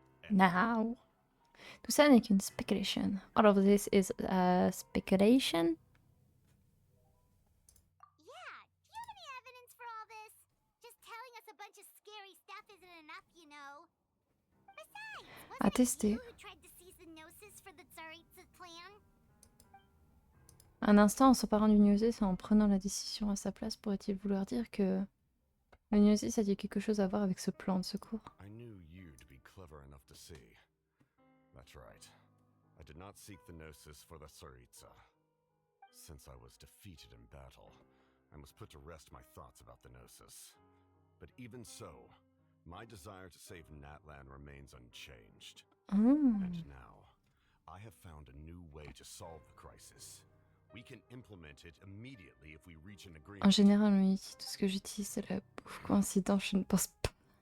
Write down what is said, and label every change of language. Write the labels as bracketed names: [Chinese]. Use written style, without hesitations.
[French] Now. Tout ça n'est qu'une speculation. [English] All of this is a speculation. Yeah, do you have any evidence for all this? Just telling us a bunch of scary stuff isn't enough, you know. Besides, [French] À [English] wasn't it [French] tester. [English] you who tried to seize the Gnosis for the Tsaritsa's plan? [French] Un instant, en s'emparant du Gnosis et en prenant la décision à sa place, pourrait-il vouloir dire que le Gnosis a dit quelque chose à voir avec ce plan de secours? [English] I knew you to be clever enough to see. That's right. I did not seek the Gnosis for the Tsaritsa. Since I was defeated in battle, I must put to rest my thoughts about the Gnosis. But even so, my desire to save Natlan remains unchanged. Hmm. And now, I have found a new way to solve the crisis. We can implement it immediately if we reach an agreement. [French] En général, on utilise tout ce que j'utilise, c'est la pauvre coïncidence, je ne pense pas.